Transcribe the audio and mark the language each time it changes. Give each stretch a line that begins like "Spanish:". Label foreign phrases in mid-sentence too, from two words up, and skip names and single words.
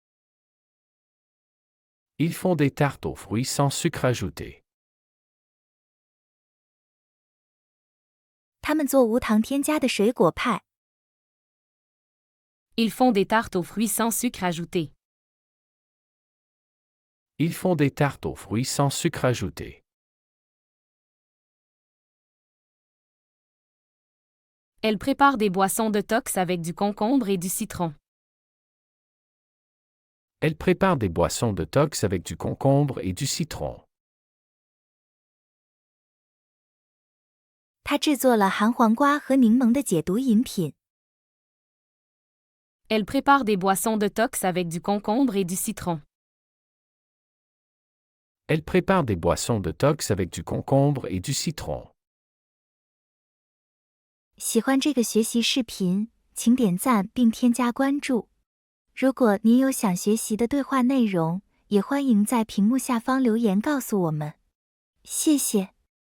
French: Ils font des tartes aux fruits sans sucre ajouté.
Chinese: 他们做无糖添加的水果派。
French: Ils font des tartes aux fruits sans sucre ajouté. Ils font des tartes aux fruits sans sucre ajouté. Elle prépare des boissons detox avec du concombre et du citron. Elle prépare des boissons detox avec du concombre et du citron.
Chinese: 他制作了含黄瓜和柠檬的解毒饮品。
French: Elle prépare des boissons detox avec du concombre et du citron. Elle prépare des boissons detox avec du concombre et du citron.
Chinese: 喜欢这个学习视频，请点赞并添加关注。如果您有想学习的对话内容，也欢迎在屏幕下方留言告诉我们。谢谢。